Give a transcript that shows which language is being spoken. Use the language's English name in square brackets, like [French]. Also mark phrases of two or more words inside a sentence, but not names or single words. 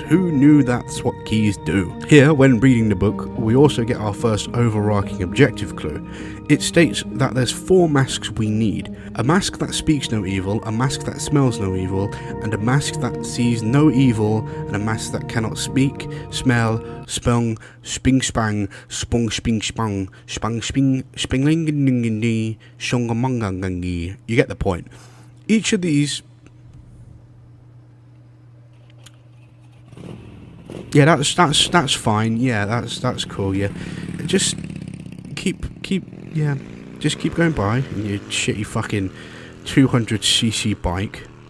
[English] Who knew that's what keys do? Here, when reading the book, we also get our first overarching objective clue. It states that there's 4 masks we need. A mask that speaks no evil, a mask that smells no evil, and a mask that sees no evil, and a mask that cannot speak, smell, spung, sping spang, spung sping spung, spang sping, spingling shongamangangi. You get the point. Each of these... Yeah, that's fine. Yeah, that's cool. Yeah, just keep going by in your shitty fucking 200cc bike.